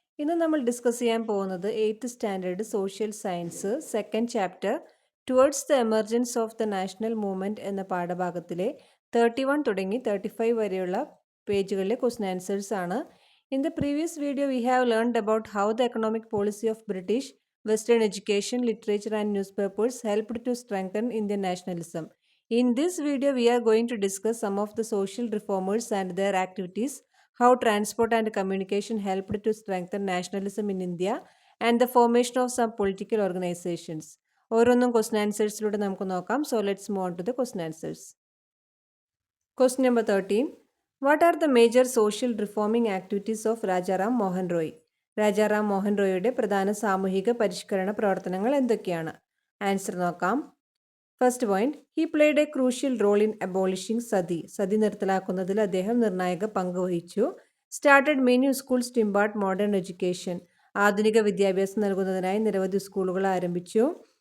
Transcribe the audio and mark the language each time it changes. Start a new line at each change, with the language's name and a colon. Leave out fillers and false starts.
Malayalam: ഇന്ന് നമ്മൾ ഡിസ്കസ് ചെയ്യാൻ പോകുന്നത് 8th standard social science second chapter towards the emergence of the national movement എന്ന പാഠഭാഗത്തിലെ 31 തുടങ്ങി 35 വരെയുള്ള പേജുകളിലെ ക്വസ്റ്റ്യൻ ആൻസേഴ്സ് ആണ്.
English: In the previous video we have learned about how the economic policy of British western education literature and newspapers helped to strengthen Indian nationalism. In this video, we are going to discuss some of the social reformers and their activities, how transport and communication helped to strengthen nationalism in India, and the formation of some political organizations.
Malayalam: ഓരോന്നും question ആൻസേഴ്സിലൂടെ നമുക്ക് നോക്കാം.
English: So let's move on to the question answers. Question number 13. What are the major social reforming activities of Rajaram Mohan Roy?
Malayalam: Rajaram Mohan റോയിയുടെ പ്രധാന സാമൂഹിക പരിഷ്കരണ പ്രവർത്തനങ്ങൾ എന്തൊക്കെയാണ്? Answer നോക്കാം.
English: first point, he played a crucial role in abolishing sati
Malayalam: നിർത്തലാക്കുന്നതിൽ അദ്ദേഹം നിർണായക പങ്ക് വഹിച്ചു.
English: started many schools to impart modern education,
Malayalam: ആധുനിക വിദ്യാഭ്യാസം നൽകുന്നതിനായി നിരവധി സ്കൂളുകൾ ആരംഭിച്ചു.